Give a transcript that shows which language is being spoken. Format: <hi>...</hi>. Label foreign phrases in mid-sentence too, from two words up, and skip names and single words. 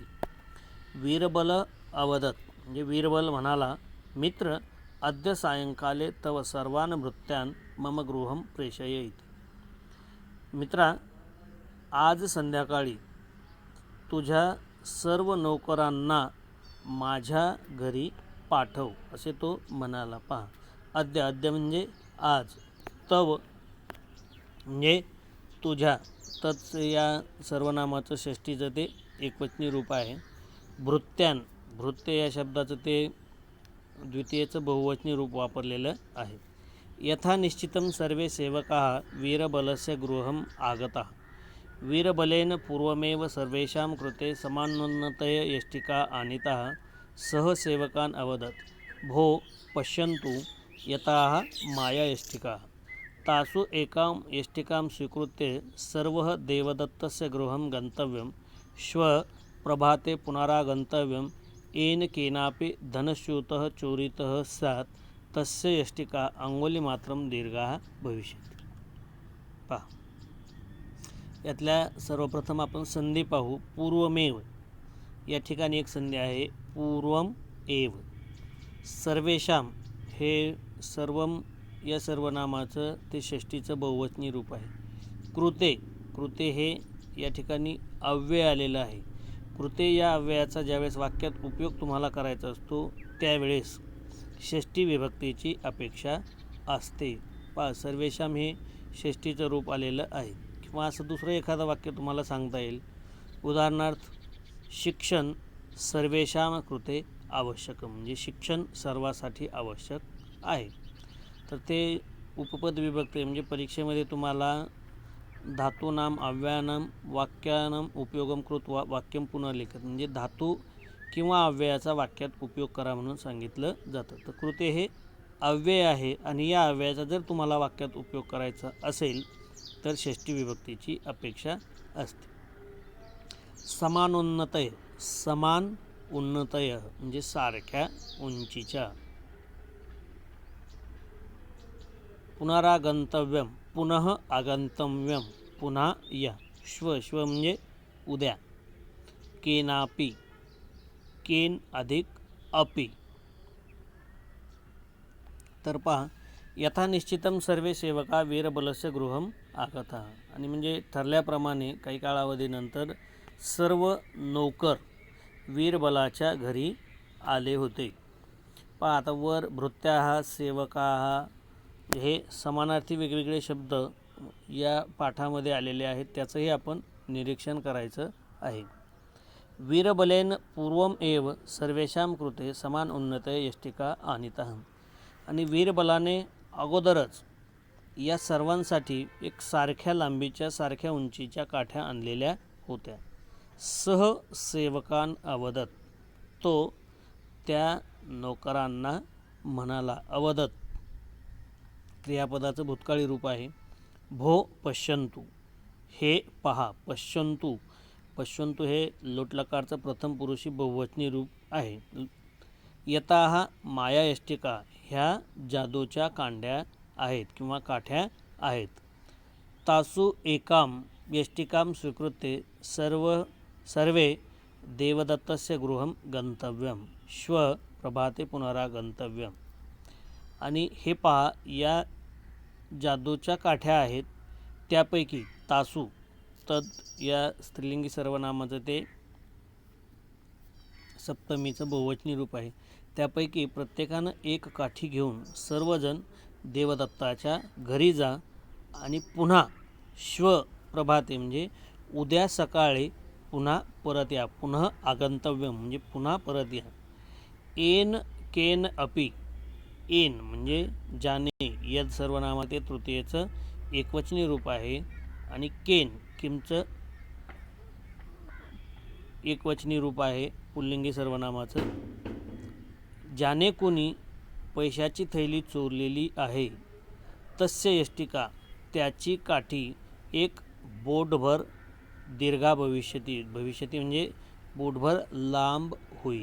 <sa>वीरबल अवदत</sa> <mr>म्हणजे वीरबल म्हणाला, मित्र,</mr> <sa>अद्य सायंकाले तव सर्वान् भृत्यान् मम गृहं प्रेषय इति.</sa> <mr>मित्रा, आज संध्याकाळी तुझ्या सर्व नोकरांना माझ्या घरी पाठव असे तो म्हणाला. पहा, अद्य अद्य म्हणजे आज, तव म्हणजे तुझ्या, तत्स या सर्वनामाचं षष्ठीचं ते एकवचनी रूप आहे. भृत्यान भृत्य या शब्दाचं ते द्वितीयचं बहुवचनी रूप वापरलेलं आहे.</mr> <sa>यथा निश्चितं सर्वे सेवकाः वीरबलस्य गृहम् आगताः. वीरबलेन पूर्वमेव सर्वेषां कृते समानोन्नतय यष्टिका आनीताः. सः सेवकान् अवदत्, भो पश्यन्तु एताः माया यष्टिकाः. तासु एकां यष्टिकां स्वीकृत्य सर्वः देवदत्तस्य गृहं गन्तव्यं. श्वः प्रभाते पुनरागन्तव्यं. येन केनापि धनस्यूतः चोरितः स्यात् तस्य यष्टिका अंगुलीमात्रं दीर्घा भविष्यति.</sa> <mr>पहा, यातल्या सर्वप्रथम आपण संधी पाहू. पूर्वमेव या ठिकाणी एक संधी आहे,</mr> <sa>पूर्वम एव.</sa> <mr>सर्वेषां हे सर्वम या सर्वनामाचं ते षष्ठीचं बहुवचनी रूप आहे. कृते कृते हे या ठिकाणी अव्यय आलेलं आहे. कृते या अव्ययाचा ज्यावेळेस वाक्यात उपयोग तुम्हाला करायचा असतो त्यावेळेस षष्ठी विभक्तीची अपेक्षा असते. पहा, सर्वेषाम हे षष्ठीचं रूप आलेलं आहे. किंवा असं दुसरं एखादं वाक्य तुम्हाला सांगता येईल. उदाहरणार्थ,</mr> <sa>शिक्षण सर्वेषां कृते आवश्यक,</sa> <mr>म्हणजे शिक्षण सर्वासाठी आवश्यक आहे. तर ते उपपद विभक्ती म्हणजे परीक्षेमध्ये तुम्हाला</mr> <sa>धातूनाम अव्ययानाम वाक्यानाम उपयोगम कृत्वा वाक्यम पुनर्लिखित,</sa> <mr>म्हणजे धातू किंवा अव्ययाचा वाक्यात उपयोग करा म्हणून सांगितलं जातं. तर कृते हे अव्यय आहे आणि या अव्ययाचा जर तुम्हाला वाक्यात उपयोग करायचा असेल तर षष्ठी विभक्तीची अपेक्षा असते.</mr> <sa>समानोन्नतय, समान उन्नतय म्हणजे सारख्या उंचीच्या. पुनरागंतव्यम, पुनः आगंतव्यम,</sa> <mr>पुन्हा या. श्व म्हणजे उद्या.</mr> <sa>केनापि, केन अधिक अपि.</sa> <mr>तर पहा,</mr> <sa>यथा निश्चितम सर्वे सेवका वीरबलस्य गृहम आगता,</sa> <mr>आणि म्हणजे ठरल्याप्रमाणे काही कालावधीनंतर सर्व नौकर वीरबलाच्या घरी आले होते. पहा, आता वर</mr> <sa>भृत्याः सेवकाः</sa> <mr>हे समानार्थी वेगवेगळे शब्द या पाठामध्ये आलेले आहेत, त्याचंही आपण निरीक्षण करायचं आहे.</mr> <sa>वीरबलेन पूर्वम एव सर्वेषां कृते समान उन्नतय यष्टिका आनीतः,</sa> <mr>आणि वीरबलाने अगोदरच या सर्वांसाठी एक सारख्या लांबीच्या सारख्या उंचीच्या काठ्या आणलेल्या होत्या.</mr> <sa>सह सेवकान अवदत,</sa> <mr>तो त्या नौकरांना म्हणाला. अवदत क्रियापदाचं भूतकाळी रूप आहे.</mr> <sa>भो पश्यन्तु,</sa> <mr>हे पहा. पश्यन्तु, पश्यन्तु हे लोटलकारचं प्रथम पुरुषी बहुवचनी रूप आहे.</mr> <sa>यताः माया यष्टिका,</sa> <mr>ह्या जादूच्या कांड्या आहेत किंवा काठ्या आहेत.</mr> <sa>तासु एकाम यष्टिकां स्वीकृत्य सर्वे देवदत्तस्य गृहं गंतव्यम, श्व प्रभाते पुनरागंतव्यम.</sa> <mr>आणि हे पहा, या जादूच्या काठ्या आहेत त्यापैकी तासु, तद या स्त्रीलिंगी सर्वनामाचं ते सप्तमीचं बहुवचनी रूप आहे. त्यापैकी प्रत्येकानं एक काठी घेऊन सर्वजण देवदत्ताच्या घरी जा आणि पुन्हा</mr> <sa>श्व प्रभाते</sa> <mr>म्हणजे उद्या सकाळी पुन्हा परत या. पुन्हा आगंतव्यम म्हणजे पुन्हा परत या.</mr> <sa>एन केन अपि,</sa> <mr>एन म्हणजे ज्याने, यद सर्वनामाचे तृतीयेचं एकवचनी रूप आहे, आणि केन किमचं एकवचनी रूप आहे पुल्लिंगी सर्वनामाचं. ज्याने कोणी पैशाची थैली चोरलेली आहे,</mr> <sa>तस्य यष्टिका,</sa> <mr>त्याची काठी एक बोटभर</mr> <sa>दीर्घा भविष्यती,</sa> <mr>भविष्यती म्हणजे बोटभर लांब होईल.</mr>